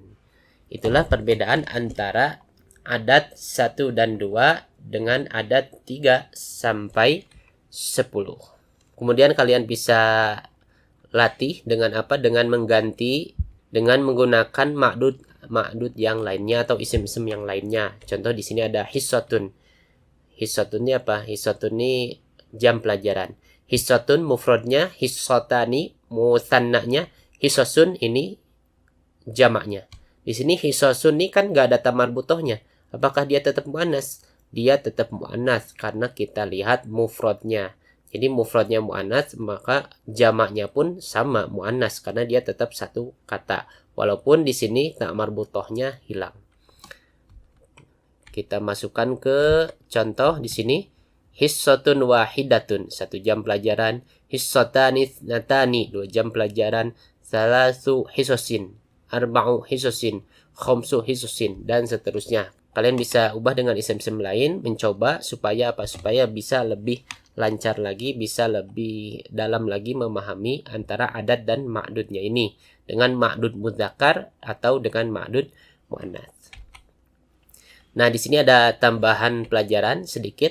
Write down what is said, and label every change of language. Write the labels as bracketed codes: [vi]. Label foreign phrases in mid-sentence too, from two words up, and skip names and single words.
[id] Itulah perbedaan antara adat 1 dan 2 dengan adat 3 sampai 10. Kemudian kalian bisa latih dengan apa? Dengan mengganti, dengan menggunakan ma'dud yang lainnya atau isim-isim yang lainnya. Contoh di sini ada hissatun. Hissotun ini apa? Hissotun ini jam pelajaran. Hissotun mufradnya, hissotani mutannanya, hissosun ini jamaknya. Di sini hissosun ini kan nggak ada tamar butohnya. Apakah dia tetap muannas? Dia tetap muannas karena kita lihat mufradnya. Jadi mufradnya muannas, maka jamaknya pun sama muannas karena dia tetap satu kata. Walaupun di sini tamar butohnya hilang. Kita masukkan ke contoh di sini. [ar] حصة واحدة, [id] 1 jam pelajaran. [ar] حصتان اثنتان, [id] 2 jam pelajaran. [ar] ثلاث حصص، أربع حصص، خمس حصص, [id] dan seterusnya. Kalian bisa ubah dengan isim-isim lain, mencoba supaya apa? Supaya bisa lebih lancar lagi, bisa lebih dalam lagi memahami antara adat dan ma'dudnya ini. Dengan [ar] معدود مذكر [id] atau dengan [ar] معدود مؤنث. [id] Nah, di sini ada tambahan pelajaran sedikit.